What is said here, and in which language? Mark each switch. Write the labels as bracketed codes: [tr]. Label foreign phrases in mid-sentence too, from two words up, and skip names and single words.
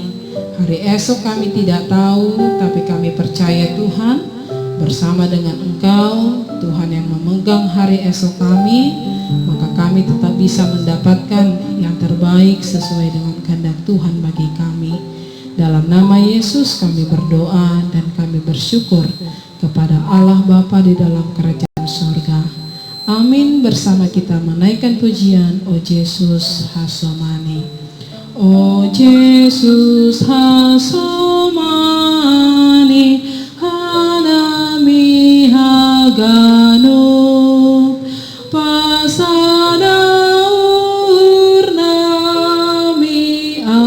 [id] Hari esok kami tidak tahu, tapi kami percaya Tuhan, bersama dengan Engkau, Tuhan yang memegang hari esok kami, maka kami tetap bisa mendapatkan yang terbaik sesuai dengan kehendak Tuhan bagi kami. Dalam nama Yesus kami berdoa dan kami bersyukur kepada Allah Bapa di dalam kerajaan surga. Amin. Bersama kita menaikkan pujian, O Yesus Hasomani. [bts] O Yesus Hasomani, Hanami Hagano, Pasada Urnami